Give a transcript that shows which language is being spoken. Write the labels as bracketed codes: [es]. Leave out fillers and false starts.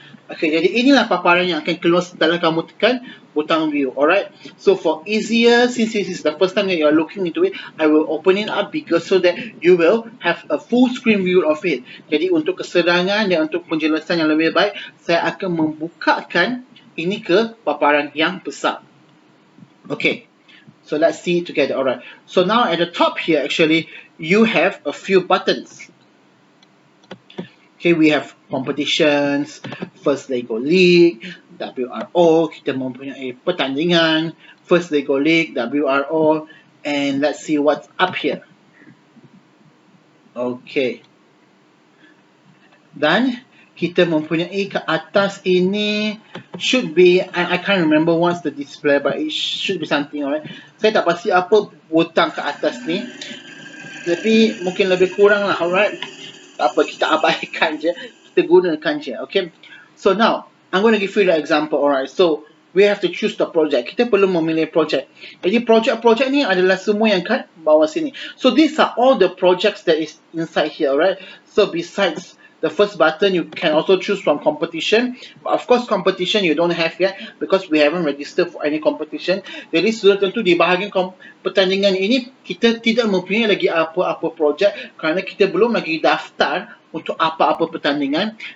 [ms] Okay, jadi inilah paparan yang akan keluar setelah kamu tekan butang view. [en] Alright, so for easier, since this is the first time that you are looking into it, I will open it up bigger so that you will have a full screen view of it. [ms] Jadi untuk kesedaran dan untuk penjelasan yang lebih baik, saya akan membukakan ini ke paparan yang besar. [en] Okay, so let's see it together. Alright, so now at the top here, actually, you have a few buttons. Okay, we have competitions, First Lego League, WRO, [ms] kita mempunyai pertandingan, [en] First Lego League, WRO, and let's see what's up here. Okay. [ms] Dan kita mempunyai ke atas ini, [en] should be, I can't remember what's the display, but it should be something, alright. [ms] Saya tak pasti apa butang ke atas ni, tapi mungkin lebih kurang lah, alright. Tak apa, kita abaikan je. Kita kita gunakan je. [en] Okay, so now I'm going to give you the example. Alright, so we have to choose the project. [ms] Kita perlu memilih project. Jadi project-project ni adalah semua yang kat bawah sini. [en] So these are all the projects that is inside here. Alright, so besides the first button, you can also choose from competition. But of course, competition you don't have yet because we haven't registered for any competition. [ms] Jadi sudah tentu di bahagian pertandingan ini kita tidak mempunyai lagi apa-apa projek kerana kita belum lagi daftar untuk apa-apa pertandingan.